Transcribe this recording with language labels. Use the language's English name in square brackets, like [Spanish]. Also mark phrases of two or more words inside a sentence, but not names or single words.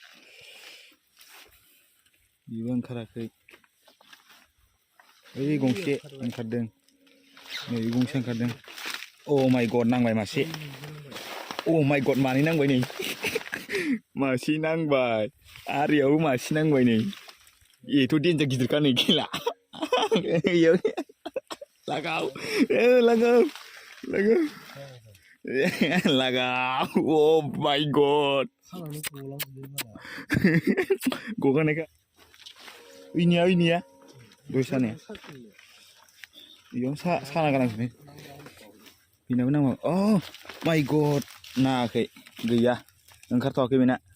[Bodo] बेबो ओंखाराखै ओइ गंसे ओंखारदों नै गंसे ओंखारदों [English] oh my god [Bodo] नांबाय मासे [English] oh my god [Bodo] मानै नांबाय नै मासे नांबाय आरियावबो मासे नांबाय नै एथ' देन्जार गिदिरखा नै खेला लागाव लागाव लागाव Laga. [English] Oh my god. [Bodo] गगानायखा इनिया दय सानाया इयाव साना गालांजोबबाय बेनाबो नामा [English] oh my god [Bodo] नाङाखै गैया ओंखारथ'वाखै बेना